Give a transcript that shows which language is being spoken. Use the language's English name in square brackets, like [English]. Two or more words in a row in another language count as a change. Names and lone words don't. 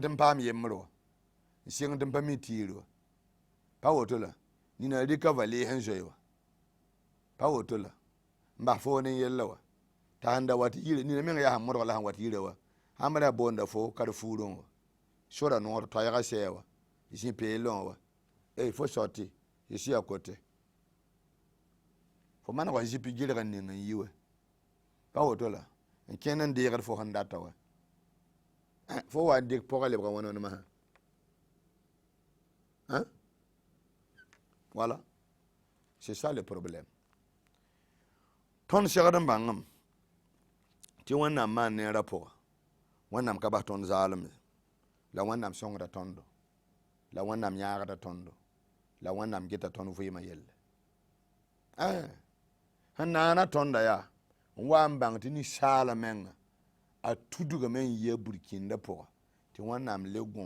[Mossi] tɩ n paam yembr wa n sɩng tɩ n pa mi tiir wa pa woto la nina rɩka valees n zoe wa pa woto la n bas foon n yella wa t'a sẽn da wat yire nina meng yaa sẽn modg la sẽn wat yira wa sãn ra boonda fo kar fuurẽ wa sora noogd toɛɛga sɛɛ wa zĩ peelẽ wa fo sɔtɩ y sɩ yaa kote fo maneg wa zipi gɩrg n ning n yi wa pa woto la n kẽnd n deegd fo sẽn data wa fo wa n dɩk pʋga lebga wãn wãn masã [French] voilà c'est ça le problème [Mossi] tõnd segd n bãngem tɩ wẽnnaam maan neerã pʋga wẽnnaam ka bas tõnd zaalem la wẽnnaam sõngda tõndo la wẽnnaam yãagda tõndo la wẽnnaam geta tõnd vɩɩmã yelle sẽn naana tõnda yaa n wa n bãng tɩ ninsaala menga a tudgame n yia burkĩnda pʋga tɩ wẽnnaam le